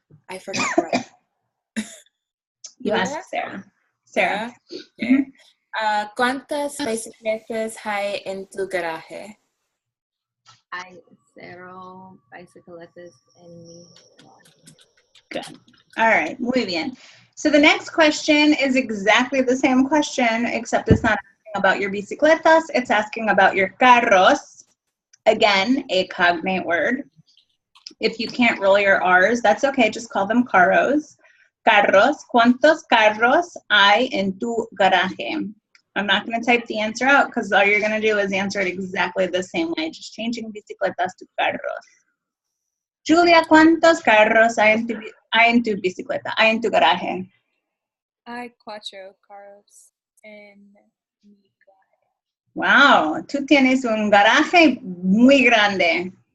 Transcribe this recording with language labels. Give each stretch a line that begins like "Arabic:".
English: I forgot that. You ask Sarah. Sarah. Okay.
Spanish: ¿Cuántas bicicletas hay en tu garaje? Hay 0 bicicletas en mi garaje.
English: Good. All right,
Spanish: muy bien.
English: So the next question is exactly the same question, except it's not asking about your bicicletas, it's asking about your carros. Again, a cognate word. If you can't roll your R's, that's okay, just call them carros.
Spanish: Carros, ¿cuántos carros hay en tu garaje?
English: I'm not going to type the answer out because all you're going to do is answer it exactly the same way, just changing bicicletas to carros.
Spanish: Julia, ¿cuántos carros hay en tu bicicleta? Hay en tu garaje? Hay 4 carros en mi garaje. Wow, tú tienes un garaje muy grande.